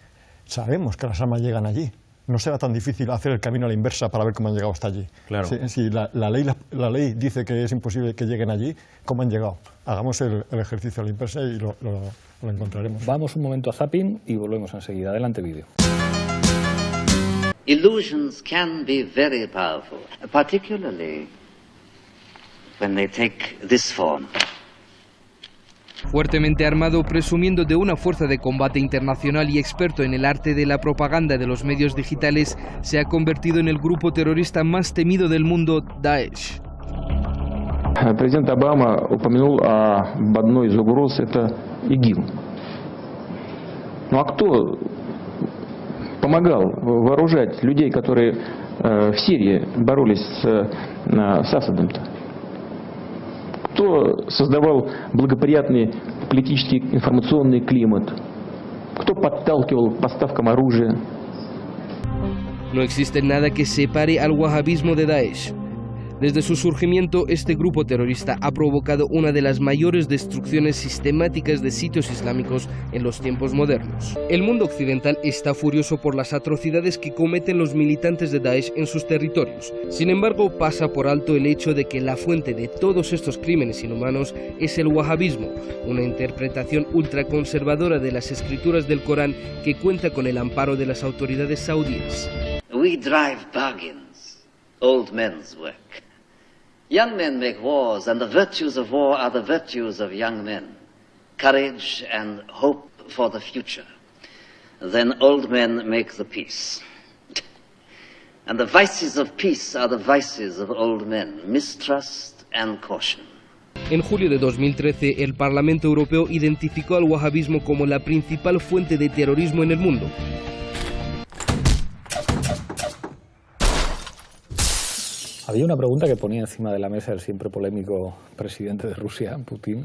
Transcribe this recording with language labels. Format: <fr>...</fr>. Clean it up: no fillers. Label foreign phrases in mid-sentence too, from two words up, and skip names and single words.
<es>Sabemos que las armas llegan allí. No será tan difícil hacer el camino a la inversa para ver cómo han llegado hasta allí. Claro. Si la ley dice que es imposible que lleguen allí, ¿cómo han llegado? Hagamos el ejercicio a la inversa y lo encontraremos. Vamos un momento a zapping y volvemos enseguida. Adelante, vídeo.</es> <en>Illusions can be very powerful, particularly when they take this form.</en> <es>Fuertemente armado, presumiendo de una fuerza de combate internacional y experto en el arte de la propaganda de los medios digitales, se ha convertido en el grupo terrorista más temido del mundo, Daesh.</es> <ru>Президент Обама упомянул об одной из угроз, это ИГИЛ. Ну а кто помогал вооружать людей, которые в Сирии боролись с Асадом-то? Кто создавал благоприятный политический информационный климат? Кто подталкивал к поставкам оружия?</ru> <es>No existe nada que separe al wahabismo de Daesh. Desde su surgimiento, este grupo terrorista ha provocado una de las mayores destrucciones sistemáticas de sitios islámicos en los tiempos modernos. El mundo occidental está furioso por las atrocidades que cometen los militantes de Daesh en sus territorios. Sin embargo, pasa por alto el hecho de que la fuente de todos estos crímenes inhumanos es el wahabismo, una interpretación ultraconservadora de las escrituras del Corán que cuenta con el amparo de las autoridades saudíes.</es> <en>We drive bargains, old men's work. Young men make wars, and the virtues of war are the virtues of young men. Courage and hope for the future. Then old men make the peace. And the vices of peace are the vices of old men, mistrust and caution.</en> <es>En julio de 2013, el Parlamento Europeo identificó al wahabismo como la principal fuente de terrorismo en el mundo. Había una pregunta que ponía encima de la mesa el siempre polémico presidente de Rusia, Putin.</es>